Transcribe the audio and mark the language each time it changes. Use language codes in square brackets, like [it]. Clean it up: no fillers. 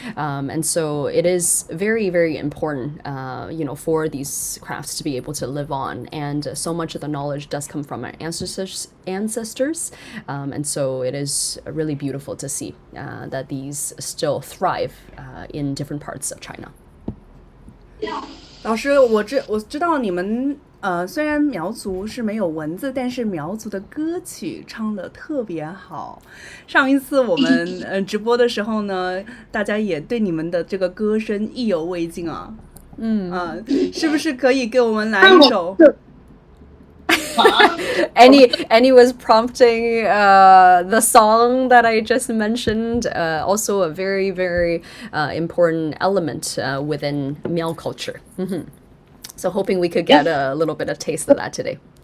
[en] And so it is very, very important, for these crafts to be able to live on. And so much of the knowledge does come from our ancestors, and so it is really beautiful to see that these still thrive in different parts of China. [zh] 老师，我知道你们虽然苗族是没有文字，但是苗族的歌曲唱得特别好。上一次我们直播的时候呢，大家也对你们的这个歌声意犹未尽啊。是不是可以给我们来一首？ [en] Annie was prompting the song that I just mentioned, also a very, very important element within Miao culture. So hoping we could get a little bit of taste of that today.